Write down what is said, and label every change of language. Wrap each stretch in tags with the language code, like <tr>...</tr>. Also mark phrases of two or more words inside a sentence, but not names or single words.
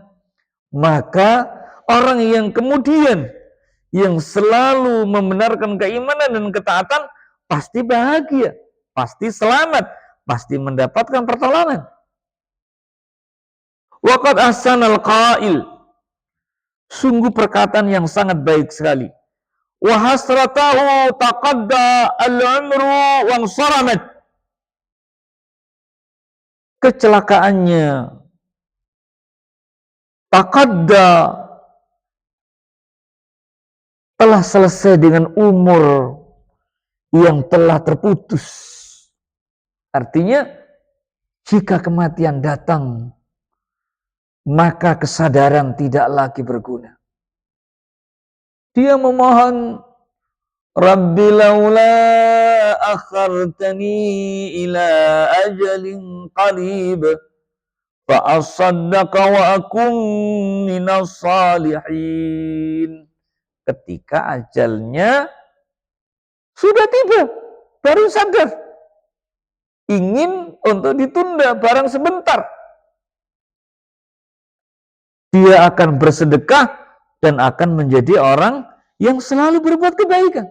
<id>Maka orang yang kemudian yang selalu membenarkan keimanan dan ketaatan pasti bahagia, pasti selamat, pasti mendapatkan pertolongan.</id> <ar>وقد أحسن القائل,</ar> <id>sungguh perkataan yang sangat baik sekali.</id> <ar>وحسرته تقضى العمر وصرمت, kecelakaannya taqadda,</ar> <id>telah selesai dengan umur yang telah terputus. Artinya, jika kematian datang, maka kesadaran tidak lagi berguna. Dia memohon,</id> <ar>رب لولا أخرتني إلى أجل قريب فأصدق وأكن من الصالحين.</ar> <id>Ketika ajalnya sudah tiba, baru sadar, ingin untuk ditunda barang sebentar. Dia akan bersedekah dan akan menjadi orang yang selalu berbuat kebaikan.</id>